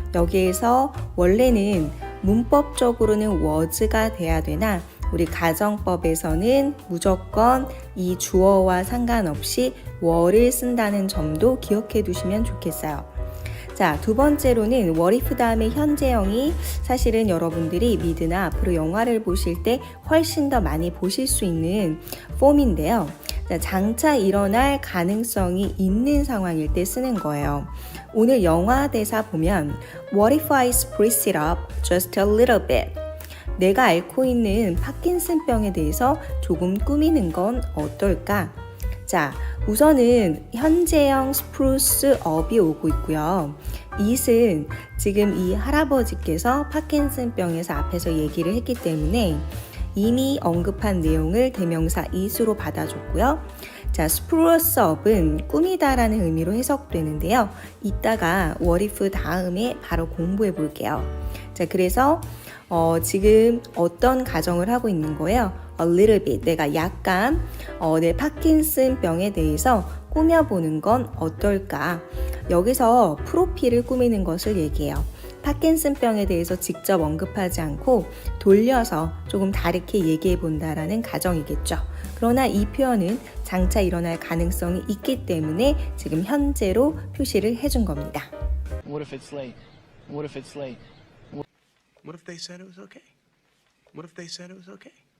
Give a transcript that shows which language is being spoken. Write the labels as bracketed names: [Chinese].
[Korean] 여기에서 원래는 문법적으로는 was가 돼야 되나 우리 가정법에서는 무조건 이 주어와 상관없이 were를 쓴다는 점도 기억해 두시면 좋겠어요. 자, 두 번째로는 what if 다음에 현재형이 사실은 여러분들이 미드나 앞으로 영화를 보실 때 훨씬 더 많이 보실 수 있는 폼인데요. 자, 장차 일어날 가능성이 있는 상황일 때 쓰는 거예요. 오늘 영화 대사 보면 [English] What if I spruce it up just a little bit? [Korean] 내가 앓고 있는 파킨슨병에 대해서 조금 꾸미는 건 어떨까? 자, 우선은 현재형 spruce up이 오고 있고요. it은 지금 이 할아버지께서 파킨슨병에서 앞에서 얘기를 했기 때문에 이미 언급한 내용을 대명사 it으로 받아줬고요. 자, spruce up은 꾸미다라는 의미로 해석되는데요. 이따가 what if 다음에 바로 공부해 볼게요. 자, 그래서 지금 어떤 가정을 하고 있는 거예요? [English] A little bit. [Korean] 내가 약간 내 파킨슨병에 대해서 꾸며보는 건 어떨까? 여기서 프로필을 꾸미는 것을 얘기해요. 파킨슨병에 대해서 직접 언급하지 않고 돌려서 조금 다르게 얘기해 본다라는 가정이겠죠. 그러나 이 표현은 장차 일어날 가능성이 있기 때문에 지금 현재로 표시를 해준 겁니다. [English] What if it's late? What if it's late? What if they said it was okay? What if they said it was okay?